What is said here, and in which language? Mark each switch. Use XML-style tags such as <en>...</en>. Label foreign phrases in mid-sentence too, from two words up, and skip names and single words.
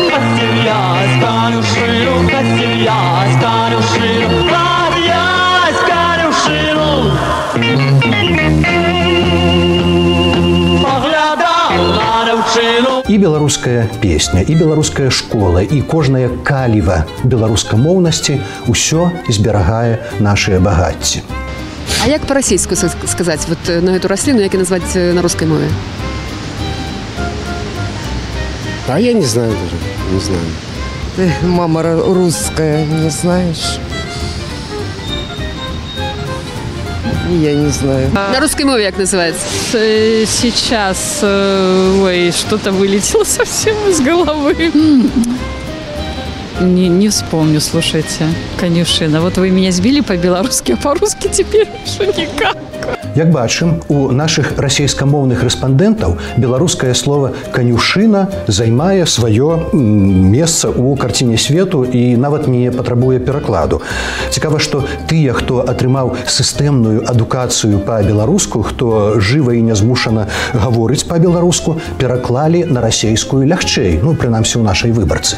<be>І беларуская песня, і беларуская школа, і кожная каліва беларускамоўнасці ўсё зберагае нашыя багацці. А як па-расейску сказаць</be> <ru>вот на эту</ru> <be>расліну, як і назваць на рускай мове?</be> <ru>А я не знаю даже, не знаю. Ты, мама русская, не знаешь? Я не знаю. На русской мове как называется? Сейчас, ой, что-то вылетело совсем из головы. Не вспомню, слушайте, конюшина. Вот вы меня сбили по-белорусски, а по-русски теперь уже никак.</ru> <be>Як бачым, у нашых расейскамоўных рэспандэнтаў беларускае слово «канюшына» займае сваё месца ў карціне свету і нават не патрабуе перакладу. Цікава, што тыя, хто атрымаў сістэмную адукацыю па-беларуску, хто жыва і нязмушана гаворыць па-беларуску, пераклалі на расейскую лягчэй, ну, прынамсі, у нашай выбарцы.</be>